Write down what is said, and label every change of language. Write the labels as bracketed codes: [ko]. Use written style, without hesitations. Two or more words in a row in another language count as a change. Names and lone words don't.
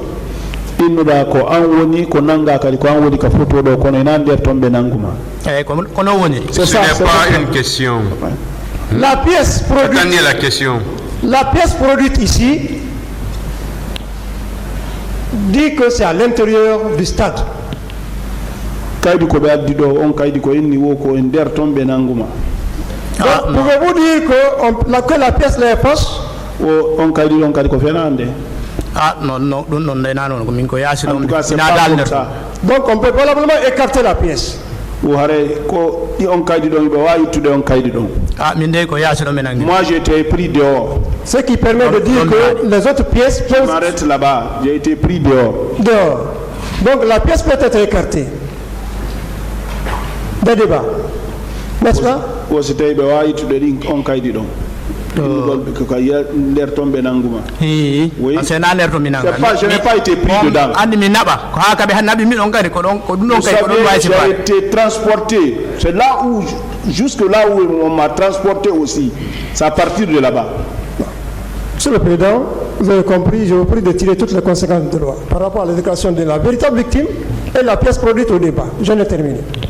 [fr] Ce n'est pas une question. La pièce produite. Attendez la question. La pièce produite ici dit que c'est à l'intérieur du stade. [ff] kaydi ko ɓe addi ɗo on kaydi ko inni wo ko en nder toon ɓe nanguma. [fr] Pouvez-vous dire que la pièce est fausse? [ff] O on kaydi ɗon kadi ko fenande. Non, ɗum ɗon ndena noon ko min ko yaasi ɗon [fr] En tout cas, c'est [ff] ina [fr] pas [ff] dal [fr] comme [ff] nder [fr] ça. Donc on peut probablement écarter la pièce. [ff] O hare ko ɗi on kaydi ɗon ɓe wawi ittude on kaydi ɗon. min de ko yaasi ɗon ɓe nangi. [fr] Moi j'ai été pris dehors. Ce qui permet de dire que les autres pièces Je peuvent... m'arrête là-bas, j'ai été pris dehors. Dehors. Donc la pièce peut être écartée. Des débats. N'est-ce pas? [ff] O so tawi ɓe wawi ittude ɗin on kaydi ɗon. Ko nder toon ɓe nanguma. [fr] Oui. C'est [ff] na nder to mi nanga. [fr] Je n'ai pas été pris dedans. [ff] Andi mi naɓa ko ha kaɓe naɓi min on kadi ko ɗum ɗon kadi ko ɗum wawi [fr] J'ai été transporté. C'est là où, jusque là où on m'a transporté aussi. C'est à partir de là-bas. Monsieur le Président, vous avez compris, je vous prie de tirer toutes les conséquences de loi par rapport à l'éducation de la véritable victime et la pièce produite au débat. Je l'ai terminé.